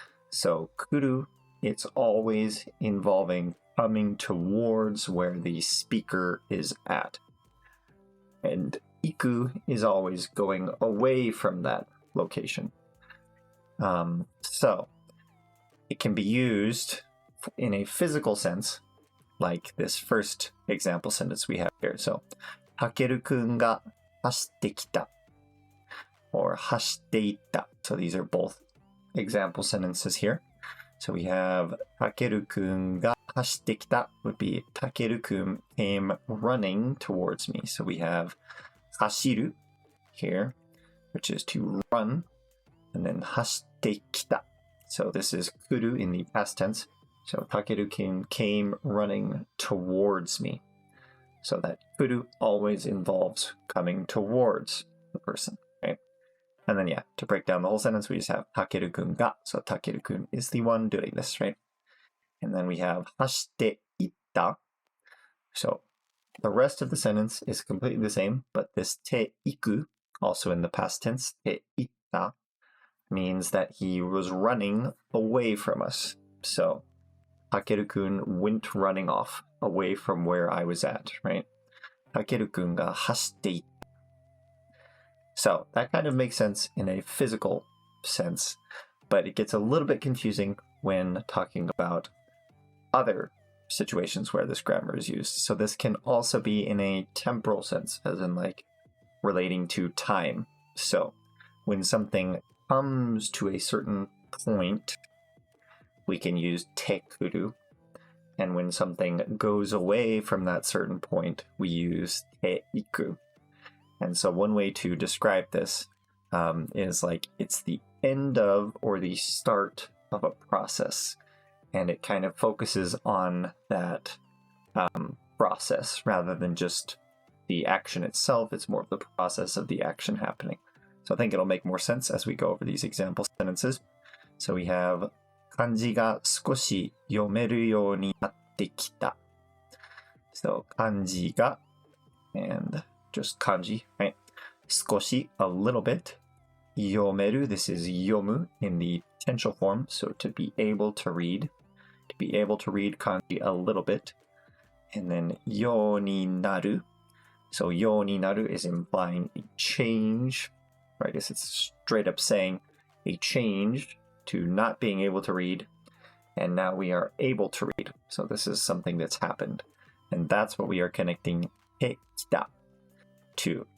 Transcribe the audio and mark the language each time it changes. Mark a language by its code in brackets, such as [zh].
[en] So 来る, it's always involving coming towards where the speaker is at. And 行く is always going away from that location. So it can be used in a physical sense, like this first example sentence we have here. So [ja] たけるくんが走ってきた [en] or [ja] 走っていった. [en] So these are both example sentences here. So we have たけるくんが走ってきた would be たけるくん came running towards me. So we have 走る here, which is to run, and then 走ってきた. So this is 来る in the past tense. So たけるくん came running towards me. So that 来る always involves coming towards the person, right? And then, yeah, to break down the whole sentence, we just have たけるくんが. So たけるくん is the one doing this, right? And then we have 走っていった. So the rest of the sentence is completely the same, but this ていく, also in the past tense, ていった, means that he was running away from us. So たけるくん went running off away from where I was at, right? [ja] たけるくんが走っていった. [en] So that kind of makes sense in a physical sense, but it gets a little bit confusing when talking about other situations where this grammar is used. So this can also be in a temporal sense, as in like relating to time. So when something comes to a certain point, we can use te kuru. And when something goes away from that certain point, we use te iku. And so one way to describe this is like it's the end of or the start of a process. And it kind of focuses on that process rather than just the action itself. It's more of the process of the action happening. So I think it'll make more sense as we go over these example sentences. So we have [ja] 漢字が少し読めるようになってきた. [en] So 漢字が and just kanji, right? 少し a little bit. 読める this is 読む in the potential form, so to be able to read. To be able to read kanji a little bit. And then ようになる. So ようになる is implying a change, right? It's straight up saying a change to not being able to read, and now we are able to read. So this is something that's happened, and that's what we are connecting てきた to.